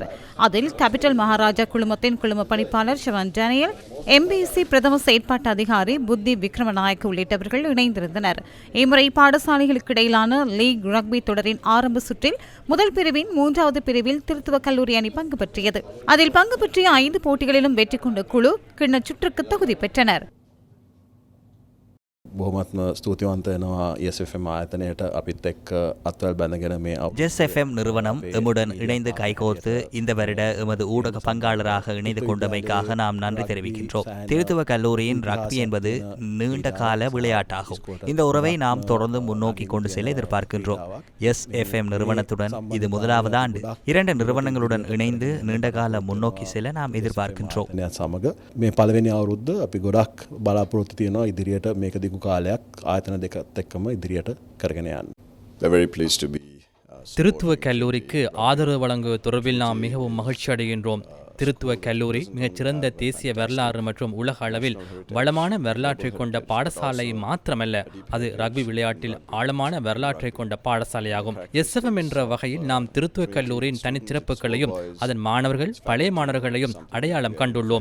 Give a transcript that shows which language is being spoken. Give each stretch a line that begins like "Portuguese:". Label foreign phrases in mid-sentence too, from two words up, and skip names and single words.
Tamil: அதில் கேபிட்டல் மகாராஜா குழுமத்தின் குழும பணிப்பாளர் ஷவன் டேனியல், MBC பிரதம செயற்பாட்டு அதிகாரி புத்தி விக்ரமநாயக்க உள்ளிட்டவர்கள் இணைந்திருந்தனர். இம்முறை பாடசாலைகளுக்கு இடையிலான லீக் ரக்பி தொடரின் ஆரம்ப சுற்றில் முதல் பிரிவின் 3வது பிரிவில் திருத்துவக் கல்லூரி அணி பங்கு பெற்றியது. அதில் பங்கு பெற்றிய 5 போட்டிகளிலும் வெற்றி கொண்ட குழு கிண்ண சுற்றுக்கு தகுதி பெற்றனர்.
Sinhala: බොහොමත්ම ස්තුතිවන්ත වෙනවා SFM ආයතනයට අපිත් එක්ක අත්වැල් බැඳගෙන මේ
Tamil: SFM நிறுவனம் எம்முடன் இணைந்து கைகோர்த்து இந்த வருட எமது ஊடக பங்காளராக இணைந்து கொண்டமைக்காக நாம் நன்றி தெரிவிக்கின்றோம். திருத்துவ கல்லூரியின் ரக்பி என்பது நீண்ட கால விளையாட்டாகும். இந்த உறவை நாம் தொடர்ந்து முன்னோக்கி கொண்டு செல்ல எதிர்பார்க்கின்றோம். SFM நிறுவனத்துடன் இது முதலாவது ஆண்டு. 2 நிறுவனங்களுடன் இணைந்து நீண்ட கால முன்னோக்கி செல்ல நாம் எதிர்பார்க்கின்றோம்.
Sinhala: සමග මේ පළවෙනි අවුරුද්ද අපි ගොඩක් බලාපොරොත්තු තියෙනවා ඉදිරියට මේක දිගු කාලයක් ආයතන දෙකත් එක්කම ඉදිරියට කරගෙන යන්න.
English: We're very pleased to be
Tamil: திருத்துவ கல்லூரிக்கு ஆதரவு வழங்குவது தொடர்பில் நாம் மிகவும் மகிழ்ச்சி அடைகின்றோம். திருத்துவ கல்லூரி மிகச்சிறந்த தேசிய வரலாறு மற்றும் உலக அளவில் வளமான வரலாற்றை கொண்ட பாடசாலை மாத்திரமல்ல, அது ரக்பி விளையாட்டில் ஆழமான வரலாற்றை கொண்ட பாடசாலையாகும். SFM என்ற வகையில் நாம் திருத்துவ கல்லூரியின் தனிச்சிறப்புகளையும் அதன் மாணவர்கள் பழைய மாணவர்களையும் அடையாளம் கண்டுள்ளோம்.